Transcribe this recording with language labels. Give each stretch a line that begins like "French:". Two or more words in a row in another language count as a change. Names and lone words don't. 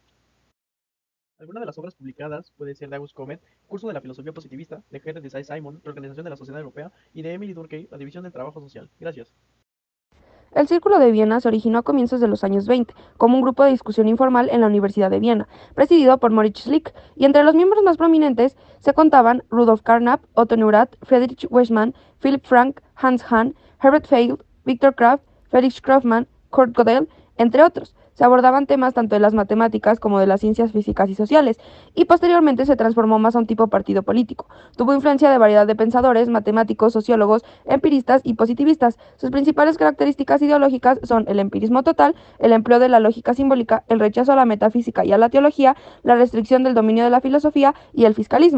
Spanish: Algunas de las obras publicadas puede ser de Auguste Comte, Curso de la filosofía positivista, de Henry de Saint-Simon, Reorganización de la Sociedad Europea, y de Emily Durkheim, La división del trabajo social. Gracias. El Círculo de Viena se originó a comienzos de los años 20 como un grupo de discusión informal en la Universidad de Viena, presidido por Moritz Schlick, y entre los miembros más prominentes se contaban Rudolf Carnap, Otto Neurath, Friedrich Wachtmann, Philipp Frank, Hans Hahn, Herbert Feil, Viktor Kraft, Felix Kaufmann, Kurt Gödel, entre otros. Se abordaban temas tanto de las matemáticas como de las ciencias físicas y sociales, y posteriormente se transformó más a un tipo partido político. Tuvo influencia de variedad de pensadores, matemáticos, sociólogos, empiristas y positivistas. Sus principales características ideológicas son el empirismo total, el empleo de la lógica simbólica, el rechazo a la metafísica y a la teología, la restricción del dominio de la filosofía y el fiscalismo.